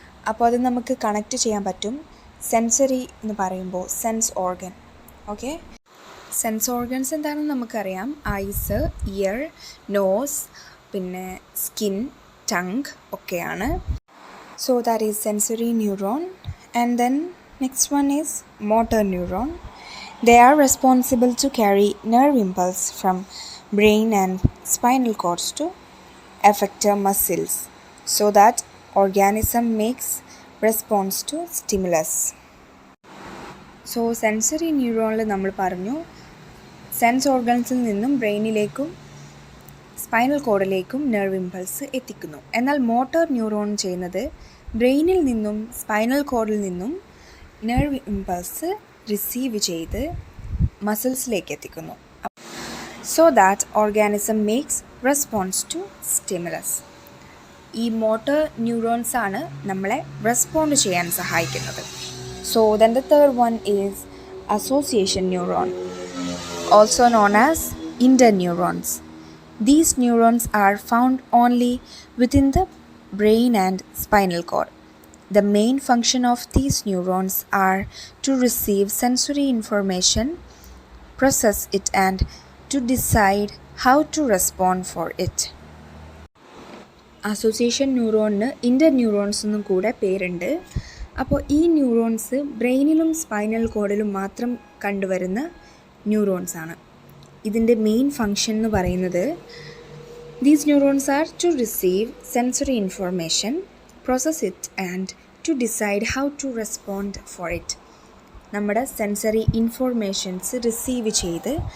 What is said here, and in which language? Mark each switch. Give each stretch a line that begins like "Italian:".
Malayalam: അപ്പോൾ അത് നമുക്ക് കണക്റ്റ് ചെയ്യാൻ പറ്റും. സെൻസറി എന്ന് പറയുമ്പോൾ sense organ. Okay, sense organs എന്താണെന്ന് നമുക്കറിയാം. ഐസ്, ഇയർ, നോസ്, പിന്നെ സ്കിൻ, ടങ് ഒക്കെയാണ്.
English: So that is sensory neuron. And then next one is motor neuron. They are responsible to carry nerve impulse from brain and spinal cords to effector muscles so that organism makes response to stimulus. So sensory neuron
Malayalam: നമ്മൾ പറഞ്ഞു sense ഓർഗൻസിൽ നിന്നും ബ്രെയിനിലേക്കും spinal കോഡിലേക്കും nerve impulse എത്തിക്കുന്നു. എന്നാൽ motor neuron ചെയ്യുന്നത് ബ്രെയിനിൽ നിന്നും spinal കോഡിൽ നിന്നും നെർവ് ഇമ്പൾസ് റിസീവ് ചെയ്ത് മസിൽസിലേക്ക് എത്തിക്കുന്നു.
English: So that organism makes response to stimulus.
Malayalam: ഈ മോട്ടോർ ന്യൂറോൺസ് ആണ് നമ്മളെ റെസ്പോണ്ട് ചെയ്യാൻ സഹായിക്കുന്നത്.
English: So then the third one is association neuron, also known as interneurons. These neurons are found only within the brain and spinal cord. The main function of these neurons are to receive sensory information, process it and to decide how to respond for it.
Malayalam: Association ന്യൂറോണിന് ഇന്റർന്യൂറോൺസ് എന്നും കൂടെ പേരുണ്ട്. അപ്പോൾ ഈ neurons ബ്രെയിനിലും spinal കോഡിലും മാത്രം കണ്ടുവരുന്ന neurons ആണ്. ഇതിൻ്റെ main function എന്ന് പറയുന്നത്
English: These neurons are to receive sensory information, process it and to decide how to respond for it.
Malayalam: നമ്മുടെ സെൻസറി ഇൻഫോർമേഷൻസ് റിസീവ് ചെയ്ത്